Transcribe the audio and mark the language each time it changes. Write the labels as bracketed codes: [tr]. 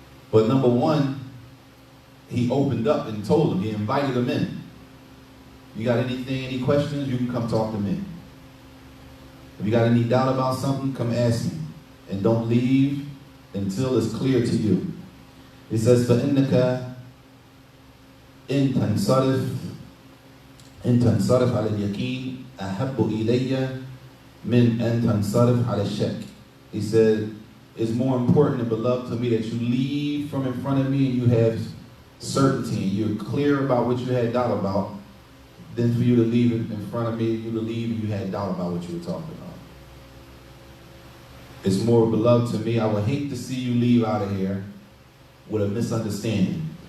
[en] But number one, he opened up and told him, he invited him in. You got anything, any questions, you can come talk to me. If you got any doubt about something, come ask me. And don't leave until it's clear to you. He says, [ar] فَإِنَّكَ إِن تَنْصَرِفْ عَلَى الْيَقِينِ أَحَبُّ إِلَيَّ مِنْ أَن تَنْصَرِفْ عَلى الشَّكِّ. [en] He said, it's more important and beloved to me that you leave from in front of me and you have certainty and you're clear about what you had doubt about than for you to leave in front of me, you to leave and you had doubt about what you were talking about. It's more beloved to me. I would hate to see you leave out of here with a misunderstanding.